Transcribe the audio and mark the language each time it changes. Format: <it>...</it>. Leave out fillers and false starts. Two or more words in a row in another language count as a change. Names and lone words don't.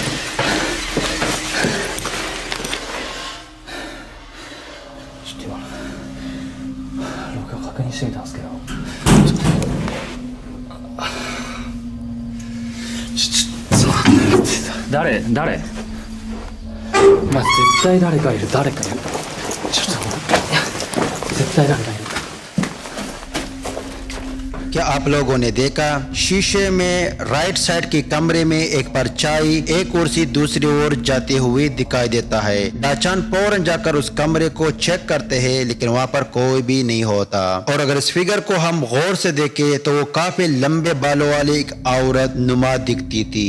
<ja>ちょっと今か確認してみたんですけど、誰まあ絶対誰かいる、ちょっと絶対誰かいる。</ja> <hi>क्या आप लोगों ने देखा शीशे में राइट साइड के कमरे में एक परछाई एक कुर्सी दूसरी ओर जाते हुए दिखाई देता है। डाचान फौरन जाकर उस कमरे को चेक करते हैं लेकिन वहां पर कोई भी नहीं होता। और अगर इस फिगर को हम गौर से देखें तो वो काफी लंबे बालों वाली एक औरत नुमा दिखती थी।</hi>